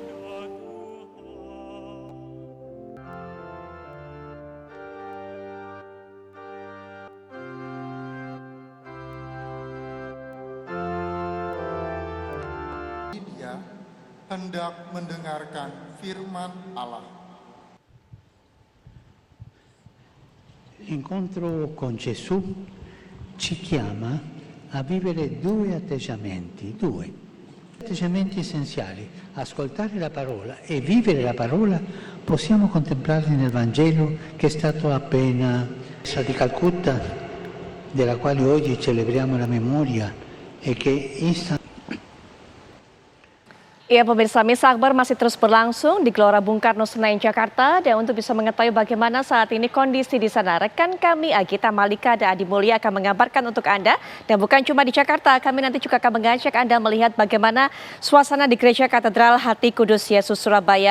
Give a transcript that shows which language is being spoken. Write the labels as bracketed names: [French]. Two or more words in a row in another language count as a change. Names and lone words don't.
[Indonesian] Dia hendak mendengarkan firman Allah. [Italian] L'incontro con Gesù ci chiama a vivere due atteggiamenti essenziali, ascoltare la parola e vivere la parola. Possiamo contemplarli nel Vangelo che è stato appena di Calcutta, della quale oggi celebriamo la memoria e che [Indonesian] Ya pemirsa, Misa Akbar masih terus berlangsung di Gelora Bung Karno, Senayan, Jakarta. Dan untuk bisa mengetahui bagaimana saat ini kondisi di sana, rekan kami Agita Malika dan Adi Mulya akan mengabarkan untuk Anda. Dan bukan cuma di Jakarta, kami nanti juga akan mengajak Anda melihat bagaimana suasana di Gereja Katedral Hati Kudus Yesus Surabaya.